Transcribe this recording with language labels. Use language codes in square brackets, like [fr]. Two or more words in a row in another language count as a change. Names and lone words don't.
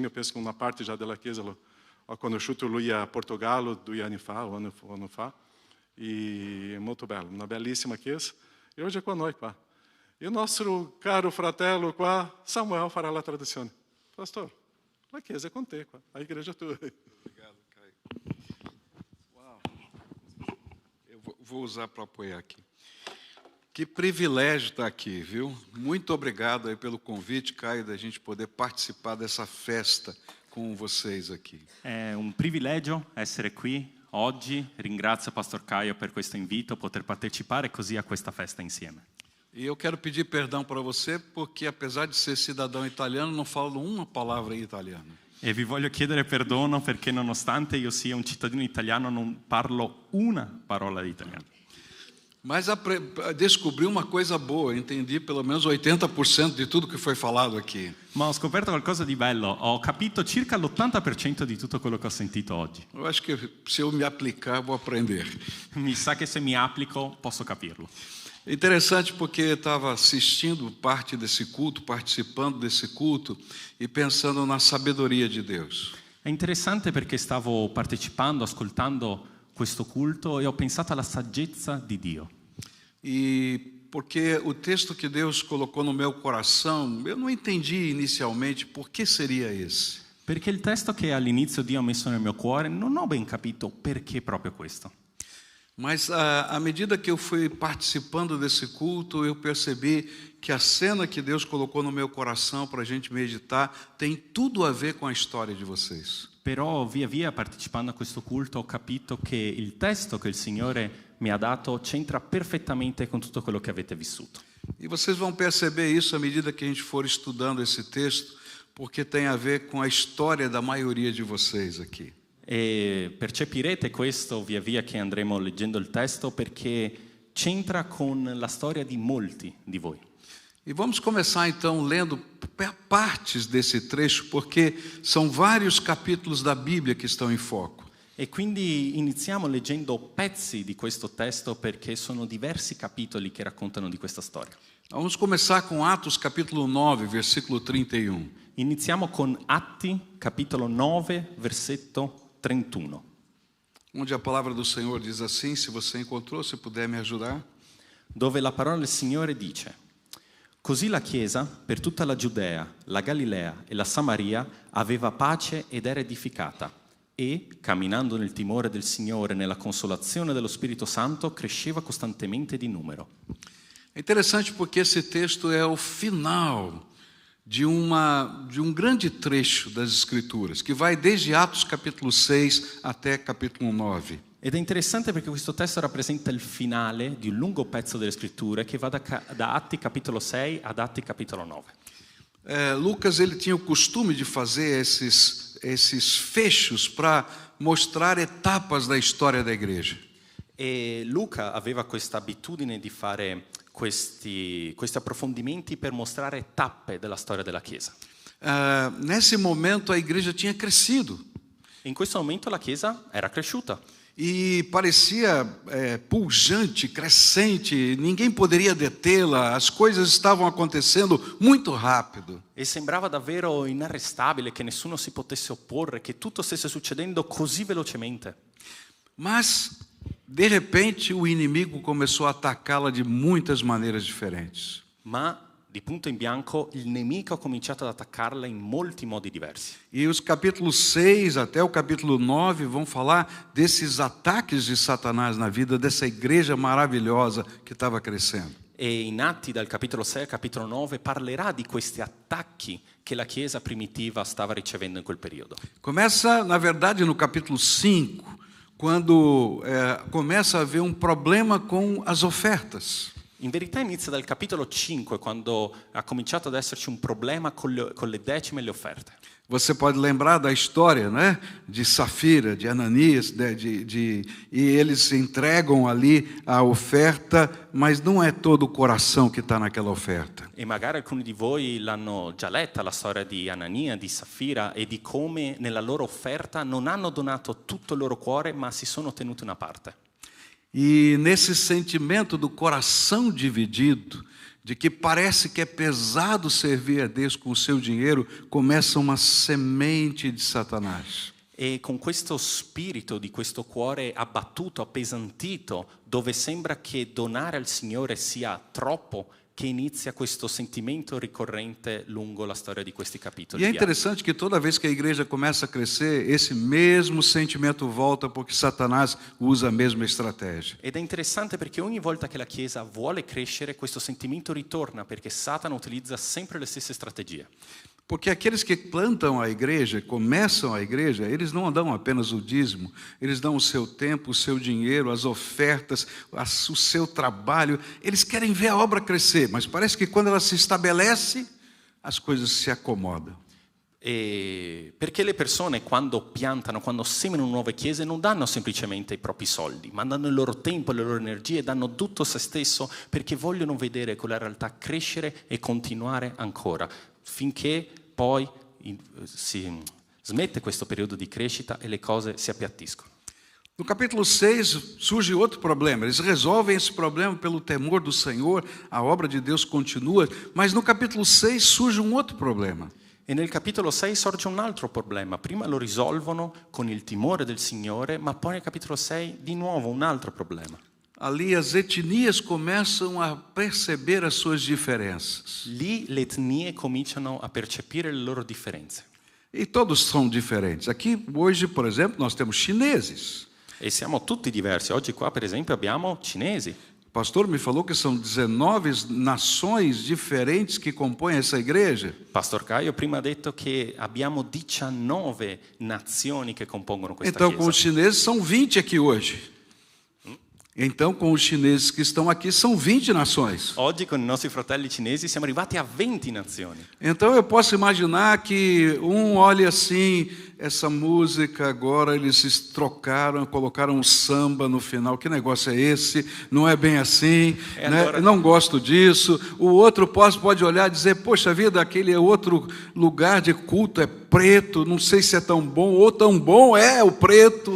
[it] Eu penso che una parte già della chiesa ho conosciuto lui a Portogallo 2 anni fa, un anno fa. E è molto bello, una bellissima chiesa. E oggi è con noi qua. E il nostro caro fratello qua, Samuel, farà la traduzione. Pastor, la chiesa è con te qua, [pt] a igreja tua. Obrigado, Caio. Uau. Eu vou usar para apoiar aqui. Que privilégio estar aqui, viu? Muito obrigado aí pelo convite, Caio, da gente poder participar dessa festa com vocês aqui. [it] È un privilegio essere qui oggi. Ringrazio Pastor Caio per questo invito, poter partecipare così a questa festa insieme. [pt] E eu quero pedir perdão para você, porque apesar de ser cidadão italiano, não falo uma palavra em italiano. [it] E vi voglio chiedere perdono perché nonostante io sia un cittadino italiano non parlo una parola di italiano. [pt] Mas descobri uma coisa boa, entendi pelo menos 80% de tudo que foi falado aqui. [it] Ma ho scoperto qualcosa di bello, ho capito circa l'80% di tutto quello che ho sentito oggi. [pt] Eu acho que se eu me aplicar, vou aprender. [it] Mi sa che se mi applico posso capirlo. [pt] É interessante porque estava assistindo parte desse culto, participando desse culto e pensando na sabedoria de Deus. [it] È interessante perché stavo partecipando, ascoltando questo culto e ho pensato alla saggezza di Dio. [pt] E porque o texto que Deus colocou no meu coração, eu não entendi inicialmente por que seria esse. [it] Perché il testo che all'inizio Dio ha messo nel mio cuore non ho ben capito perché proprio questo. [pt] Mas à medida que eu fui participando desse culto, eu percebi que a cena que Deus colocou no meu coração para a gente meditar tem tudo a ver com a história de vocês. [it] Però via via partecipando a questo culto ho capito che il testo che il Signore mi ha dato c'entra perfettamente con tutto quello che avete vissuto. [pt] E vocês vão perceber isso à medida que a gente for estudando esse texto, porque tem a ver com a história da maioria de vocês aqui. [it] E percepirete questo via via che andremo leggendo il testo perché c'entra con la storia di molti di voi. [pt] E vamos começar então lendo partes desse trecho, porque são vários capítulos da Bíblia que estão em foco. [it] E quindi iniziamo leggendo pezzi di questo testo perché sono diversi capitoli che raccontano di questa storia. [pt] Vamos começar com Atos capítulo 9, versículo 31. [it] Iniziamo con Atti capitolo 9, versetto 31. [pt] Onde a palavra do Senhor diz assim, se você encontrou, se puder me ajudar. [it] Dove la parola del Signore dice: Così la Chiesa, per tutta la Giudea, la Galilea e la Samaria, aveva pace ed era edificata, e, camminando nel timore del Signore, nella consolazione dello Spirito Santo, cresceva costantemente di numero. [pt] É interessante porque esse texto é o final de um grande trecho das Escrituras, que vai desde Atos capítulo 6 até capítulo 9. [it] Ed è interessante perché questo testo rappresenta il finale di un lungo pezzo delle Scritture che va da Atti capitolo 6 ad Atti capitolo 9. [pt] Lucas ele tinha o costume de fazer esses fechos para mostrar etapas da história da igreja. [it] E Luca aveva questa abitudine di fare questi approfondimenti per mostrare tappe della storia della Chiesa. [pt] Nesse momento a igreja tinha crescido. [it] In questo momento la Chiesa era cresciuta. [pt] e parecia pujante, crescente, ninguém poderia detê-la, as coisas estavam acontecendo muito rápido. [it] E sembrava davvero inarrestabile, che nessuno si potesse opporre, che tutto stesse succedendo così velocemente. [pt] Mas, de repente, o inimigo começou a atacá-la de muitas maneiras diferentes. [it] Ma di punto in bianco il nemico ha cominciato ad attaccarla in molti modi diversi. [pt] E os capítulos 6 até o capítulo 9 vão falar desses ataques de Satanás na vida dessa igreja maravilhosa que estava crescendo. [it] E in Atti dal capitolo 6 al capitolo 9 parlerà di questi attacchi che la Chiesa primitiva stava ricevendo in quel periodo. [pt] Começa, na verdade, no capítulo 5, quando começa a haver um problema com as ofertas. [it] In verità inizia dal capitolo 5, quando ha cominciato ad esserci un problema con le decime e le offerte. [pt] Você pode lembrar da história, né? De Safira, de Ananias, e eles entregam ali a oferta, mas não é todo o coração que está naquela oferta. [it] E magari alcuni di voi l'hanno già letta, la storia di Anania, di Safira, e di come nella loro offerta non hanno donato tutto il loro cuore, ma si sono tenuti una parte. [pt] E nesse sentimento do coração dividido, de que parece que é pesado servir a Deus com o seu dinheiro, começa uma semente de Satanás. [it] E con questo spirito di questo cuore abbattuto, appesantito, dove sembra che donare al Signore sia troppo, che inizia questo sentimento ricorrente lungo la storia di questi capitoli. [pt] E é interessante que toda vez que a igreja começa a crescer, esse mesmo sentimento volta porque Satanás usa a mesma estratégia. [it] Ed è interessante perché ogni volta che la Chiesa vuole crescere, questo sentimento ritorna perché Satana utilizza sempre le stesse strategie. [pt] Porque aqueles que plantam a igreja, começam a igreja, eles não dão apenas o dízimo, eles dão o seu tempo, o seu dinheiro, as ofertas, o seu trabalho. Eles querem ver a obra crescer, mas parece que quando ela se estabelece, as coisas se acomodam. [it] E perché le persone quando piantano, quando seminano nuove chiese non danno semplicemente i propri soldi, ma danno il loro tempo, le loro energie, danno tutto se stesso perché vogliono vedere quella realtà crescere e continuare ancora, finché poi si smette questo periodo di crescita e le cose si appiattiscono. [pt] No capítulo 6 surge outro problema. Eles resolvem esse problema pelo temor do Senhor, a obra de Deus continua, mas no capítulo 6 surge um outro problema. [it] E nel capitolo 6 sorge un altro problema. Prima lo risolvono con il timore del Signore, ma poi nel capitolo 6 di nuovo un altro problema. [pt] Ali as etnias começam a perceber as suas diferenças. [it] Lì le etnie cominciano a percepire le loro differenze. [pt] E todos são diferentes. Aqui hoje, por exemplo, nós temos chineses. [it] E siamo tutti diversi. Oggi qua, per esempio, abbiamo cinesi. [pt] O pastor me falou que são 19 nações diferentes que compõem essa igreja. [it] Pastor Caio prima ha detto che abbiamo 19 nazioni che compongono questa [pt] Então, [it] chiesa. [pt] com os chineses, são 20 aqui hoje. Então, com os chineses que estão aqui, são 20 nações. [it] Oggi con i nostri fratelli cinesi siamo arrivati a 20 nazioni. [pt] Então, eu posso imaginar que olha assim, essa música agora, eles trocaram, colocaram um samba no final. Que negócio é esse? Não é bem assim, né? Agora... Não gosto disso. O outro pode olhar e dizer, poxa vida, aquele outro lugar de culto é preto, não sei se é tão bom, ou tão bom é o preto.